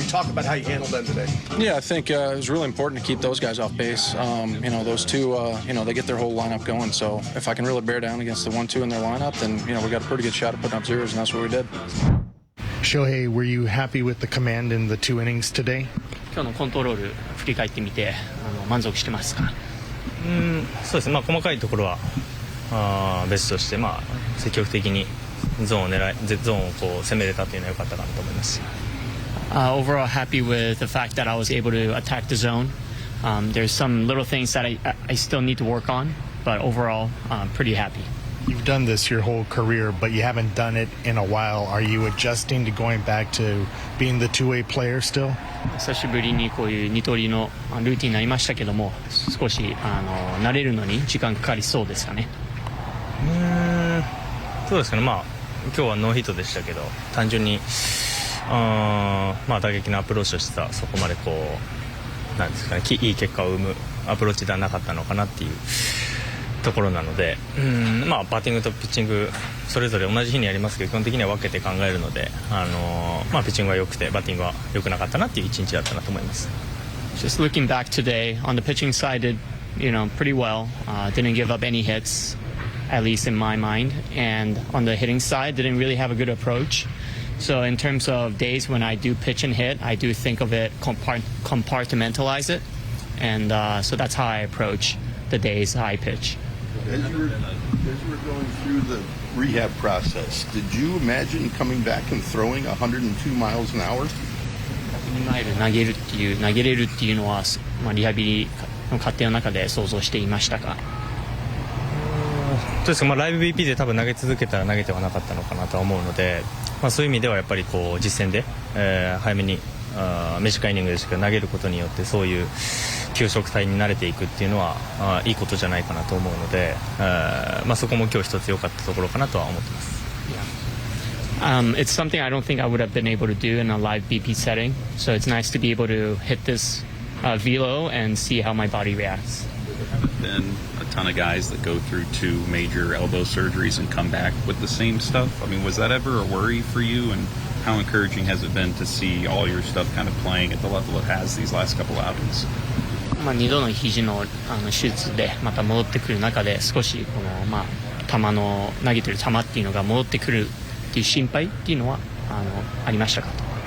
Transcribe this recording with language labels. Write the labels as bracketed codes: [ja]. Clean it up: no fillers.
[en] Can you talk about how you handled them today? Yeah, I think it was really important to keep those guys off base. You know, those two, they get their whole lineup going. So if I can really bear down against the 1-2 in their lineup, then, we got a pretty good shot at putting up zeros, and that's what we did. Shohei, were you happy with the command in the 2 innings today? [ja] 今日のコントロール振り返ってみて満足してますか？そうですね。細かいところは別として、積極的にゾーンをこう攻めれたというのは良かったかなと思います。 [en] Overall, happy with the fact that I was able to attack the zone. There's some little things that I still need to work on, but overall, pretty happy. You've done this your whole career, but you haven't done it in a while. Are you adjusting to going back to being the two-way player still? [ja] 久しぶりにこういう二刀流のルーティンになりましたけども、少し慣れるのに時間かかりそうですかね。そうですかね。今日はノーヒットでしたけど、単純に打撃のアプローチとしてはそこまでこうなんですかね、いい結果を生むアプローチではなかったのかなっていうところなので、バッティングとピッチングそれぞれ同じ日にやりますけど、基本的には分けて考えるので、ピッチングは良くてバッティングは良くなかったなっていう一日だったなと思います。 [en] Just looking back today, on the pitching side, did pretty well. Didn't give up any hits, at least in my mind. And on the hitting side, didn't really have a good approach. So in terms of days when I do pitch and hit, I do think of it, compartmentalize it, and so that's how I approach the days I pitch. As you were going through the rehab process, did you imagine coming back and throwing 102 miles an hour? [ja] 102マイル投げれるっていうのは、リハビリの過程の中で想像していましたか？そうですか。ライブ BP で多分投げ続けたら投げてはなかったのかなとは思うので、そういう意味ではやっぱりこう実戦で、早めに短いイニングでしか投げることによってそういう球速帯に慣れていくっていうのはいいことじゃないかなと思うので、そこも今日一つ良かったところかなとは思ってます。 [en] It's something I don't think I would have been able to do in a live BP setting, so it's nice to be able to hit this velo and see how my body reacts. There haven't been a ton of guys that go through 2 major elbow surgeries and come back with the same stuff. I mean, was that ever a worry for you, and how encouraging has it been to see all your stuff kind of playing at the level it has these last couple outings? [ja] 2度の肘の手術でまた戻ってくる中で、少しこの球の投げてる球っていうのが戻ってくるっていう心配っていうのはありましたかと。